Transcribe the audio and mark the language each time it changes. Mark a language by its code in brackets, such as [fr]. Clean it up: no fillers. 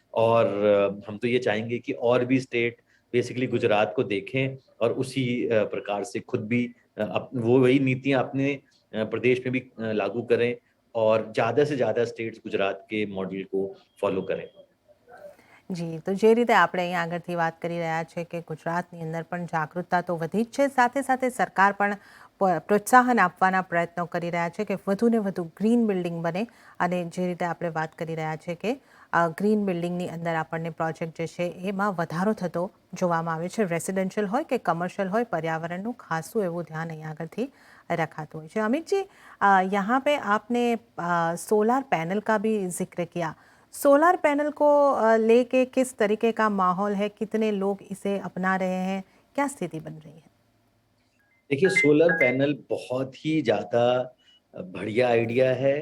[hi] और हम तो ये चाहेंगे कि और भी स्टेट बेसिकली गुजरात को देखें और उसी प्रकार से खुद भी वो वही नीतियां अपने प्रदेश में भी लागू करें और ज्यादा से ज्यादा स्टेट्स गुजरात के मॉडल को फॉलो करें। [gu] જી, તો જે રીતે આપણે અહીંયા આગળથી વાત કરી રહ્યા છે કે ગુજરાતની અંદર પણ જાગૃતતા તો વધી જ છે, સાથે સાથે સરકાર પણ પ્રોત્સાહન આપવાના પ્રયત્નો કરી રહ્યા છે કે વધુને વધુ ગ્રીન બિલ્ડિંગ બને અને જે રીતે આપણે વાત કરી રહ્યા છે કે ગ્રીન બિલ્ડિંગની અંદર આપણને પ્રોજેક્ટ જે છે એમાં વધારો થતો જોવામાં આવે છે, રેસિડેન્શિયલ હોય કે કમર્શિयल હોય, पर्यावरणનું ખાસું એવું ધ્યાન અહીંયા આગળથી रखाતું હોય છે। [hi] अमित जी, यहाँ पे आपने सोलार पैनल का भी जिक्र किया। सोलर पैनल को लेके किस तरीके का माहौल है, कितने लोग इसे अपना रहे हैं, क्या स्थिति बन रही है? देखिए, सोलर पैनल बहुत ही ज़्यादा बढ़िया आइडिया है।